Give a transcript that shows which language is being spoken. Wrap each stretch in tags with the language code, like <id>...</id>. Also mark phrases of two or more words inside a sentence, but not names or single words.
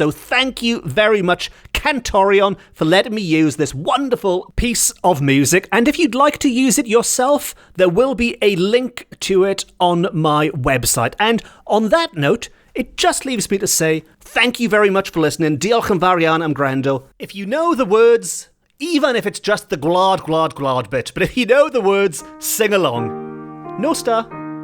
<en>So thank you very much, Cantorion, for letting me use this wonderful piece of music. And if you'd like to use it yourself, there will be a link to it on my website. And on that note, it just leaves me to say thank you very much for listening.</en> <cy>Diolch yn fawr iawn am gwrando.</cy> <en>If you know the words, even if it's just the glad, glad, glad bit, but if you know the words, sing along. No star.</en>